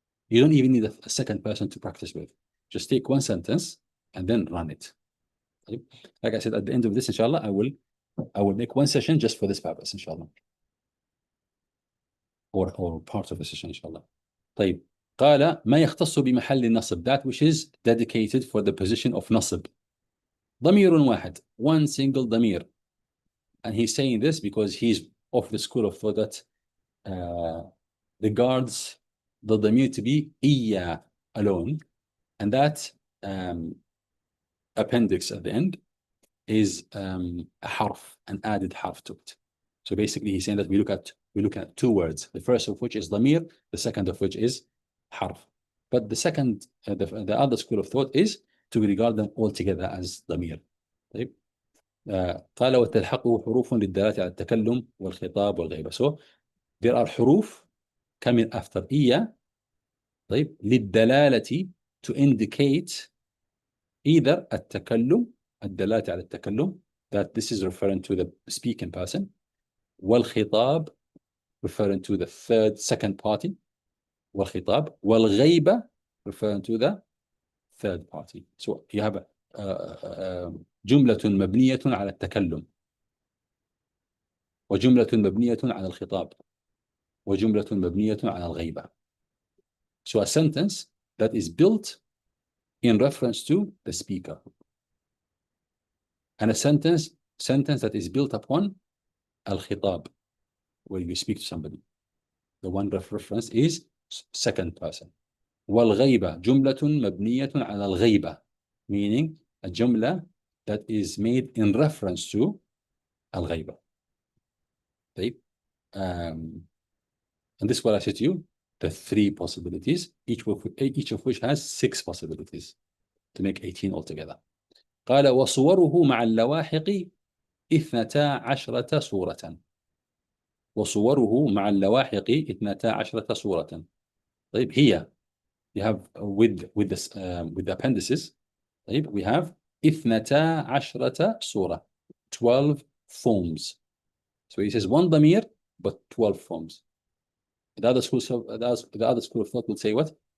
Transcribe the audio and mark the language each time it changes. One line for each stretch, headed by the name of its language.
English: You don't even need a second person to practice with. Just take one sentence and then run it. Right? Like I said, at the end of this, inshallah, I will make one session just for this purpose, inshallah. Or part of the session, inshallah. طيب.
Arabic: قال ما يختص بمحل النصب,
English: that which is dedicated for the position of nasb.
Arabic: ضمير واحد,
English: one single
Arabic: ضمير.
English: And he's saying this because he's of the school of thought that regards the ضمير to be إيا alone, and that appendix at the end is a harf, an added harf to it. So basically he's saying that we look at two words, the first of which is ضمير, the second of which is harf. But the second, the other school of thought is to regard them all together as ضمير.
Arabic: طيب. قال وتلحقه حروف للدلالة على التكلم والخطاب والغيبة.
English: So there are حروف coming after إيا, طيب, للدلالة, to indicate either التكلم,
Arabic: الدلالة على التكلم,
English: that this is referring to the speaking person, والخطاب, referring to the second party,
Arabic: والخطاب, والغيبة,
English: referring to the third party. So you have
Arabic: جملة مبنية على التكلم, وجملة مبنية على الخطاب, وجملة مبنية على الغيبة.
English: So a sentence that is built in reference to the speaker, and a sentence that is built upon al-khitab, where you speak to somebody. The one reference is second person.
Arabic: والغيبة جملة مبنية على الغيبة,
English: meaning a jumla that is made in reference to al-ghayba. And this is what I said to you, the three possibilities, each of which has 6 possibilities to make 18 altogether.
Arabic: قال وصوره مع اللواحق 12 صورة. وصوره مع اللواحق 12 صورة.
English: طيب, here you have with the appendices, طيب, we have 12 صورة, 12 forms. So he says one ضمير but 12 forms. The other school of thought would say what?